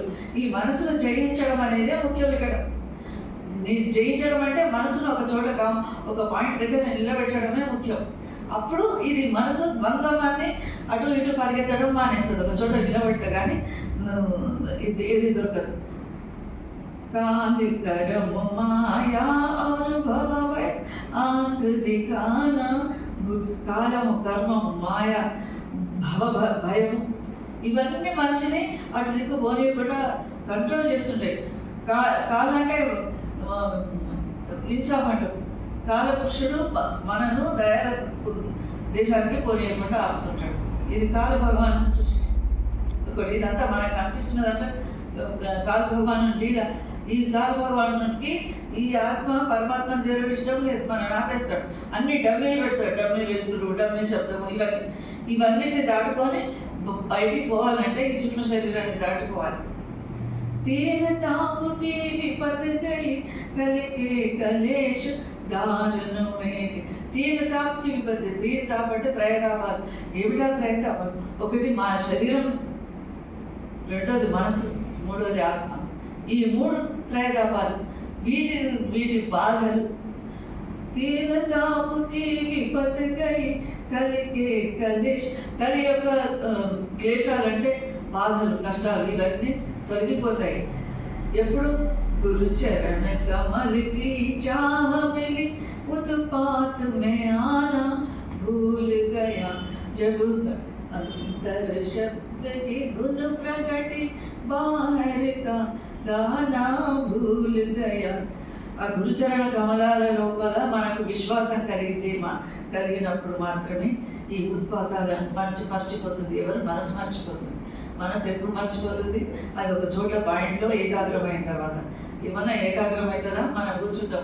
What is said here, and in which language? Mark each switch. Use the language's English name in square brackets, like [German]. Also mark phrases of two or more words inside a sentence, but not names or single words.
[Telugu] ఈ మనసును జయించడం అనేదే ముఖ్యం ఇక్కడ. జయించడం అంటే మనసును ఒక చోట ఒక పాయింట్ దగ్గర నిలబెట్టడమే ముఖ్యం. అప్పుడు ఇది మనసు ద్వంద్వాన్ని అటు ఇటు పరిగెత్తడం మానేస్తుంది. ఒక చోట నిలబెడితే కానీ ఏది దొరకదు. [Hindi] कालिकरम माया और भव आंख दिखाना. [Telugu] కాలము, కర్మము, మాయ, భయము ఇవన్నీ మనిషిని అటు దిక్కు పోనీయకుండా కంట్రోల్ చేస్తుంటాయి. కాలంటే ఇన్సాఫ్ అంటారు. కాలపురుషుడు మనను దయాల దేశానికి పోనీయకుండా ఆపుతుంటాడు. ఇది కాల భగవాను సృష్టి. ఒకటి ఇదంతా మనకు కనిపిస్తున్నదంటే కాల భగవాను లీల. ఈ కాల భగవానునికి ఈ ఆత్మ పరమాత్మను చేరడం ఇష్టం లేదు. మనం ఆపేస్తాడు. అన్ని డమ్మే పెడతాడు. డమ్మే వెలుతురు, డమ్మే శబ్దము, ఇవన్నిటిని దాటుకొని బయటికి పోవాలంటే ఈ సూక్ష్మ శరీరాన్ని దాటుకోవాలి. [Hindi] तीन ताप की विपत गई कल के कलेश दारुण मेट. तीन ताप की विपत. तीन ताप [Telugu] అంటే త్రయతాపాలు. ఏమిటా త్రయతాపాలు? ఒకటి మన శరీరం, రెండోది మనసు, మూడోది ఆత్మ. ఈ మూడు త్రయతాపాలు. వీటి బాధలు. [Hindi] तीन ताप की विपत गई कल के कलेश. [Telugu] కలి యొక్క క్లేశాలంటే బాధలు, కష్టాలు ఇవన్నీ తొలగిపోతాయి. [Hindi] ఎప్పుడు गुरु चरण कमल की चाह मिली उत्पात में आना भूल गया जब अंतर शब्द की धुन प्रगटी बाहर का गाना भूल गया. [Telugu] ఆ గురుచరణ కమలాల లోపల మనకు విశ్వాసం కలిగినప్పుడు మాత్రమే ఈ ఉత్పాతాలను మర్చిపోతుంది. ఎవరు? మనసు మర్చిపోతుంది. మనసు ఎప్పుడు మర్చిపోతుంది? అది ఒక చోట పాయింట్లో ఏకాగ్రమైన తర్వాత. ఏమన్నా ఏకాగ్రమవుతుందా? మనం కూర్చుంటాం.